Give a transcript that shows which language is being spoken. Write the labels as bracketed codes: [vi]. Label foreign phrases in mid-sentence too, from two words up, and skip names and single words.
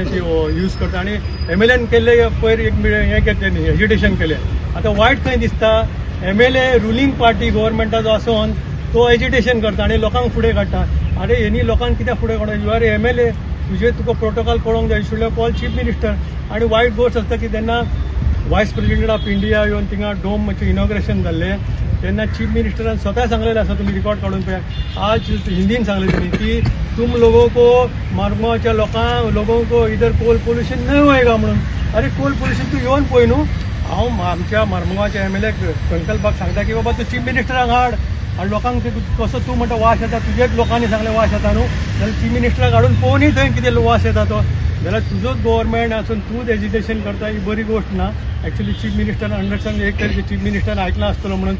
[kok] ती यूज करता आनी MLAन केल्ले पयर एक हें केलें न्ही एजिटेशन केलें आतां वायट खंय दिसता MLA [en] ruling party [kok] गव्हर्मेंटाचो आसून तो एजिटेशन करता आनी लोकांक फुडें काडटा आरे हेनी लोकांक कित्याक फुडें काडटा [en] you are MLA [kok] तुका प्रोटोकॉल कळोंक जाय [en] should call Chief Minister [kok] आनी वायट गोष्ट आसता की तेन्ना [en] Vice President of India [kok] येवन थिंगा डोमचें इनॉग्रेशन जाल्लें तेन्ना चीफ मिनिस्टरान स्वता सांगलेलें आसा तुमी रिकॉर्ड काडून पळया आज हिंदीन सांगलें तेणी की [hi] तुम लोगों को [kok] मार्गोवाच्या [hi] लोगों को इधर कोल पोल्यूशन नहीं होएगा [kok] म्हणून अरे [en] coal pollution [kok] तूं येवन पळय न्हू हांव आमच्या मार्गोवाच्या MLA संकल्पाक सांगता की बाबा तूं चीफ मिनिस्टराक हाड आनी लोकांक कसो तूं म्हणटा वास येता तुजेच लोकांनी सांगलें वास येता न्हू जाल्यार चीफ मिनिस्टराक हाडून पळोवनय थंय कितें वास येता तो जाल्यार तुजोच गव्हर्मेंट आसून तूंच एजिटेशन करता ही बरी गोष्ट ना ॲक्च्युली चीफ मिनिस्टरान अंडरस्टँड एक तरी चीफ मिनिस्टरान आयकलां आसतलो म्हणून ते